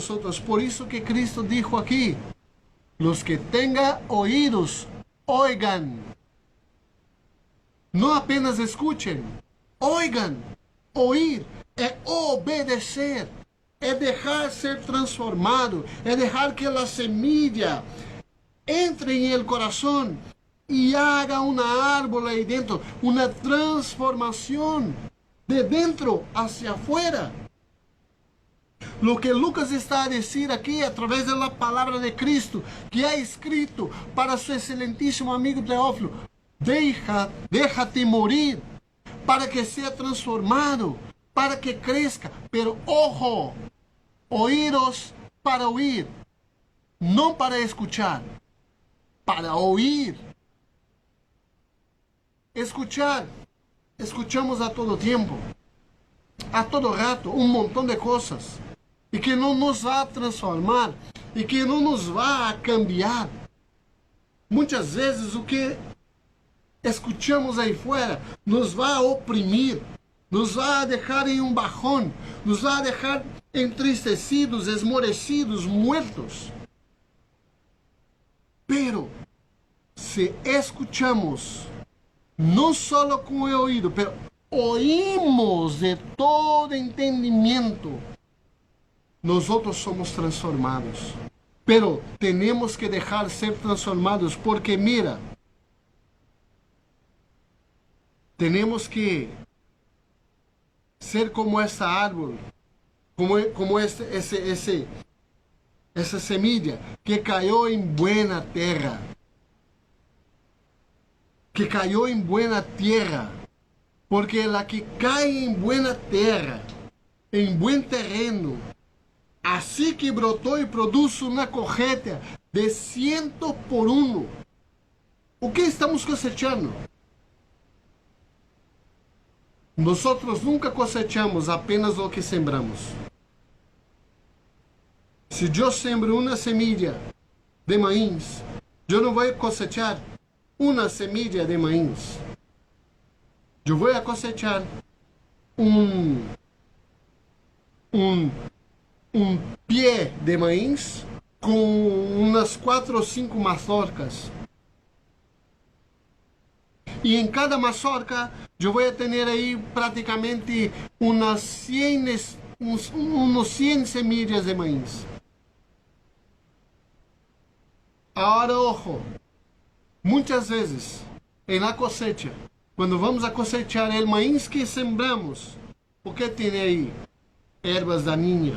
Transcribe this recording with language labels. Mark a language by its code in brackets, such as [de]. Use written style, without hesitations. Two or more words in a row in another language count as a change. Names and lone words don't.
[pt] Por isso que Cristo dijo aqui: [es] los que tengan oídos, oigan. [pt] Não apenas [es] escuchen, oigan. [pt] Oír é obedecer. É deixar ser transformado, é deixar que a semilla entre em el coração e haga uma árvore aí dentro, uma transformação de dentro [es] hacia afuera. Lo que [pt] Lucas está a dizer aqui, através da palavra de Cristo, que é escrito para seu excelentíssimo amigo Teófilo: [es] déjate morir para que [pt] seja transformado, para que cresça. [es] Pero ojo, oídos para oír, [pt] não para [es] escuchar, para oír. Escuchar, escuchamos [pt] a todo tempo, a todo rato, um montão de coisas, e que não nos vai transformar, e que não nos vai cambiar. Muitas vezes o que escuchamos aí fora nos vai oprimir, nos vai deixar em um bajón, nos vai deixar entristecidos, esmorecidos, [es] muertos. Pero, se escuchamos, [pt] não só com o ouvido, [es] pero oímos [pt] de todo entendimento, nós outros somos transformados. Pero temos que deixar ser transformados, porque mira, temos que ser como essa árvore, como essa semilla que caiu em buena terra, que caiu em buena terra, porque [es] la que [pt] cai em buena terra, em buen terreno, assim que brotou e produz uma colheita de 100 por 1. O que estamos cosechando? Nós nunca cosechamos apenas o que sembramos. Se eu sembro uma semilla de maíz, eu não vou cosechar uma semilla de maíz. Eu vou cosechar um pé de maíz com umas 4 ou 5 mazorcas. [es] Y en cada mazorca yo voy a tener ahí prácticamente unos 100 semillas de maíz. Ahora, ojo, muchas veces en la cosecha, cuando vamos a cosechar el maíz que sembramos, ¿por qué tiene ahí ervas dañinas?